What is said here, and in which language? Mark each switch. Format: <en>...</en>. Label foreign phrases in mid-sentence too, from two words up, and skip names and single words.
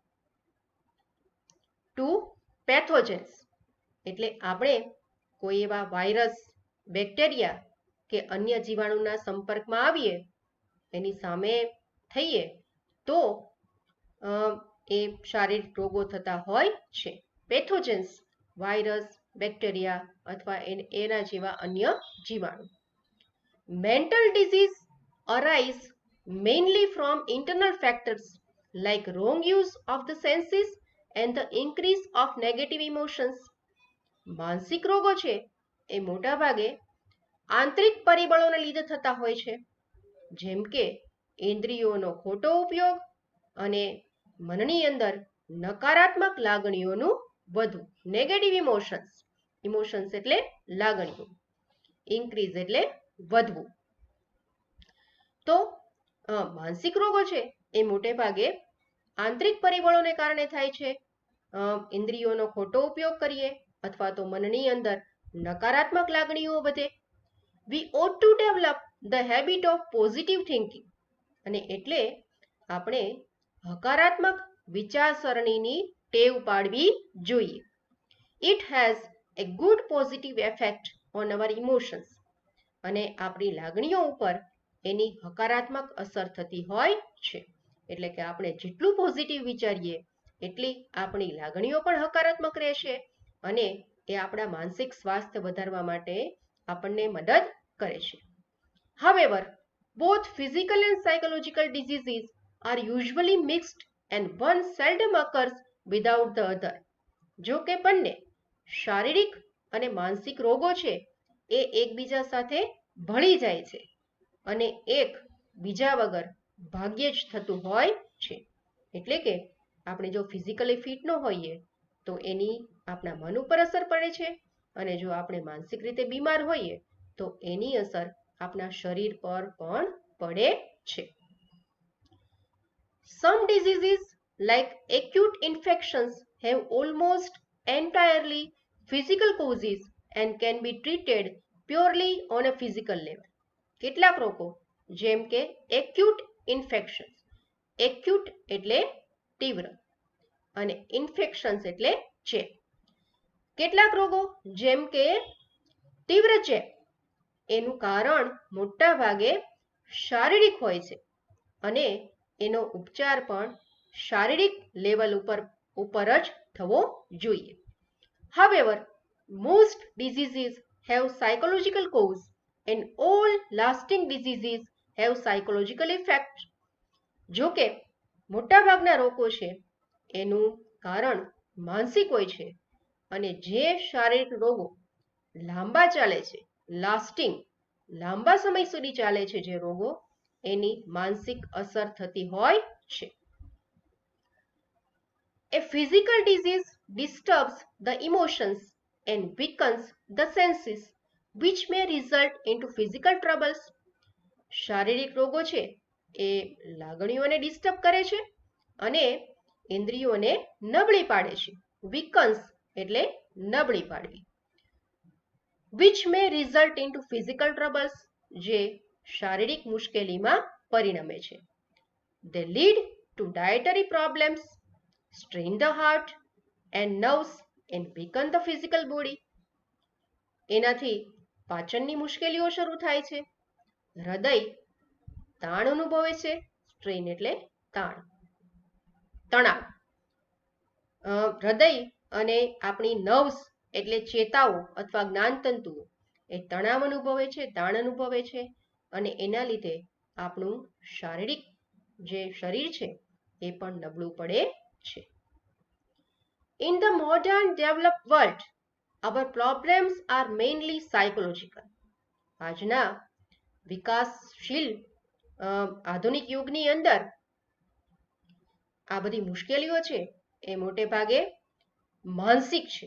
<en>to pathogens,</en> <gu>એટલે આપણે કોઈ એવા વાયરસ, બેક્ટેરિયા કે અન્ય જીવાણુના સંપર્કમાં આવીએ, એની સામે થઈએ તો એ શારીરિક રોગો થતા હોય છે. પેથોજન્સ, વાયરસ, બેક્ટેરિયા અથવા એના જેવા અન્ય જીવાણુ.</gu> <en>mental disease arise mainly from internal factors like wrong use of the senses and the increase of negative emotions.</en> <gu>માનસિક રોગો છે એ મોટા ભાગે આંતરિક પરિબળોને લીધે થતા હોય છે, જેમ કે ઇન્દ્રિયોનો ખોટો ઉપયોગ અને મનની અંદર નકારાત્મક લાગણીઓનું વધવું.</gu> <en>negative emotions</en> <gu>એટલે લાગણીઓ, ઇન્ક્રીઝ એટલે વધવું. તો માનસિક રોગો છે એ મોટે ભાગે આંતરિક પરિબળોને કારણે થાય છે. ઇન્દ્રિયોનો ખોટો ઉપયોગ કરીએ અથવા તો મનની અંદર નકારાત્મક લાગણીઓ વધે.</gu> <en>We ought to develop the habit of positive thinking.</en> <gu>અને એટલે આપણે હકારાત્મક વિચારસરણીની ટેવ પાડવી જોઈએ.</gu> <en>It has a good positive effect on our emotions.</en> <gu>અને આપણી લાગણીઓ ઉપર એની હકારાત્મક અસર થતી હોય છે. એટલે કે આપણે જેટલું પોઝિટિવ વિચારીએ એટલી આપણી લાગણીઓ પણ હકારાત્મક રહેશે અને એ આપણા માનસિક સ્વાસ્થ્ય વધારવા માટે આપણને મદદ કરે છે.</gu> <en>However, both physical and psychological diseases are usually mixed and one seldom occurs without the other.</en> <gu>જો કે બંને શારીરિક અને માનસિક રોગો છે એ એકબીજા સાથે ભળી જાય છે અને એક બીજા વગર ભાગ્યે જ થતું હોય છે. એટલે કે આપણે જો</gu> <en>physically fit</en> <gu>ન હોઈએ તો એની આપણા મન ઉપર અસર પડે છે અને જો આપણે માનસિક રીતે બીમાર હોઈએ તો એની અસર આપણા શરીર પર પણ પડે છે.</gu> <en>Some diseases like acute infections have almost entirely physical causes and can be treated purely on a physical level.</en> <gu>કેટલાક રોગો જેમ કે</gu> <en>acute infections,</en> <gu>acute એટલે તીવ્ર અને infections એટલે ચેપ. કેટલાક રોગો જેમ કે તીવ્ર ચેપ એનું કારણ મોટા ભાગે શારીરિક હોય છે અને એનો ઉપચાર પણ શારીરિક લેવલ ઉપર જ થવો જોઈએ.</gu> <en>However, most diseases have psychological cause and all lasting diseases have psychological effect.</en> <gu>જો કે મોટાભાગના રોગો છે એનું કારણ માનસિક હોય છે અને જે શારીરિક રોગો લાંબા ચાલે છે, લાસ્ટિંગ લાંબા સમય સુધી ચાલે છે જે રોગો એની માનસિક અસર થતી હોય છે.</gu> <en>A physical disease disturbs the emotions and weakens the senses, which may result into physical troubles.</en> <gu>શારીરિક રોગો છે એ લાગણીઓને ડિસ્ટર્બ કરે છે અને ઇન્દ્રિયોને નબળી પાડે છે. weakens એટલે નબળી પાડવી.</gu> <en>which may result into physical troubles,</en> <gu>જે શારીરિક મુશ્કેલીમાં પરિણમે છે.</gu> <en>They lead to dietary problems, strain the heart and nerves and weaken the physical body.</en> <gu>એનાથી પાચનની મુશ્કેલીઓ શરૂ થાય છે, હૃદય તાણ અનુભવે છે, સ્ટ્રેન એટલે તાણ, તણાવ. હૃદય અને આપણી નર્વ્સ એટલે ચેતાઓ અથવા જ્ઞાનતંતુઓ એ તણાવ અનુભવે છે, તાણ અનુભવે છે અને એના લીધે આપણું શારીરિક જે શરીર છે એ પણ નબળું પડે છે.</gu> <en>In the modern developed world, our problems are mainly psychological.</en> <gu>આજના વિકાસશીલ આધુનિક યુગની અંદર આ બધી મુશ્કેલીઓ છે એ મોટે ભાગે માનસિક છે.</gu>